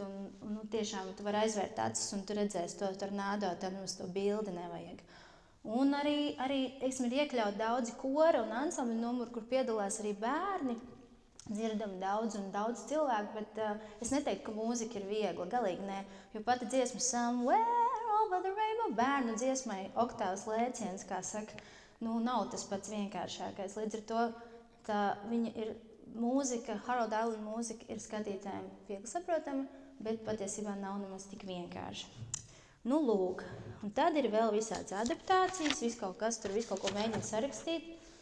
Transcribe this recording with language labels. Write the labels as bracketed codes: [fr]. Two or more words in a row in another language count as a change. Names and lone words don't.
[lv] Un tiešām tu vari aizvērt acis un tu redzēsi to Tornado, tad mums to bildi nevajag. Un arī ir iekļaut daudzi kora un ansambļu numuri, kur piedalās arī bērni. Dzirdam daudz cilvēku, bet es neteiktu, ka mūzika ir viegla, galīgi nē, jo pati dziesma Somewhere over the rainbow bērnu dziesmai oktāvas lēciens, kā saka, nav tas pats vienkāršākais. Līdz ar to viņa ir mūzika, Harold Arlen mūzika ir skatītājiem viegli saprotama, bet patiesībā nav nemaz tik vienkārši. Lūk, un tad ir vēl visādas adaptācijas, viss kaut ko mēģina sarakstīt.